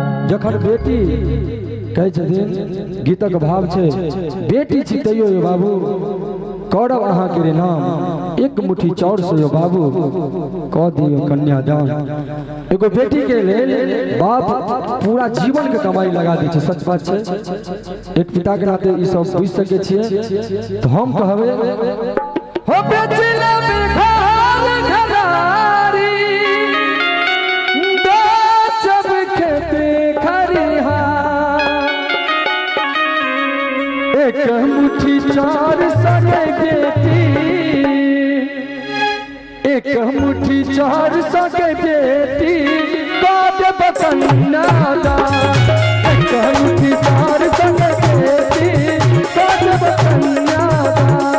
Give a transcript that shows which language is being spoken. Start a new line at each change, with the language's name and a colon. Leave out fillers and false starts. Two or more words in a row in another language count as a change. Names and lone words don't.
Maithili: जखन बेटी कहै छथिन गीतक भाव छै बेटी छी तैयो यौ बाबू करब अहाँके रे नाम एक मुट्ठी चाउर से यौ बाबू कह दियो कन्यादान। एगो बेटी के लेल बाप पूरा जीवन के कमाई लगा दै छै, सच बात छै। एक पिता के नाते ई सब बुझि सकै छियै। तो हम कहबै हो बेचला बेघर घरारी बेचब खेते खरिहार एक मुट्ठी चार सगे बेटी एक मुट्ठी चार सगे बेटी देब कन्यादान एक मुट्ठी चार सगे बेटी देब कन्यादान।